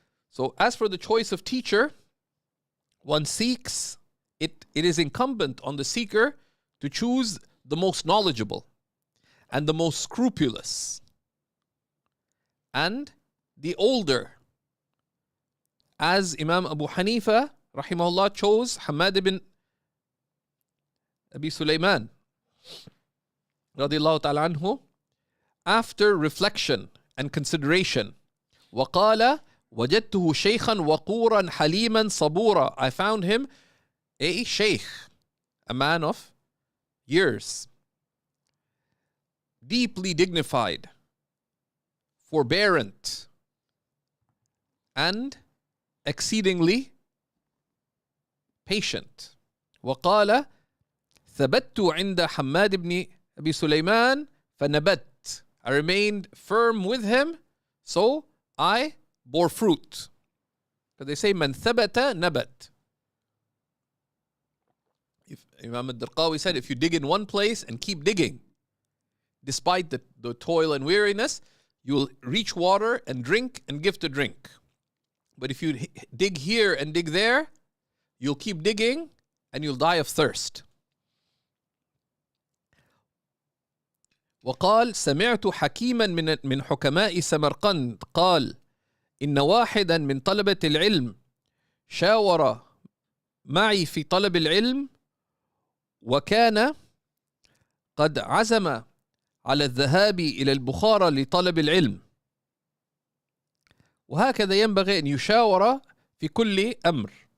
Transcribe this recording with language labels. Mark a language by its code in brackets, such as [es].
[en] So as for the choice of teacher, one seeks, it is incumbent on the seeker to choose the most knowledgeable and the most scrupulous and the older, as Imam Abu Hanifa rahimahullah chose Hamad ibn Abi Sulaiman radiyallahu ta'ala anhu after reflection and consideration. [ar] وقال وجدته شيخا وقورا حليما صبورا. [en] I found him a sheikh, a man of years, deeply dignified, forbearant, and exceedingly patient. [ar] وقال ثبت عند حماد بن أبي سليمان فنبت. [en] I remained firm with him, so I bore fruit. Because they say [ar] من ثبت نبت. [en] Imam al-Darqawi said, if you dig in one place and keep digging, despite the toil and weariness, you'll reach water and drink and give to drink. But if you dig here and dig there, you'll keep digging and you'll die of thirst. [ar] وقال سمعت حكيما من حكماء سمرقند قال إن واحدا من طلبة العلم شاور معي في طلب العلم وكان قد عزم على الذهاب إلى البخارى لطلب العلم وهكذا ينبغي أن يشاور في كل أمر.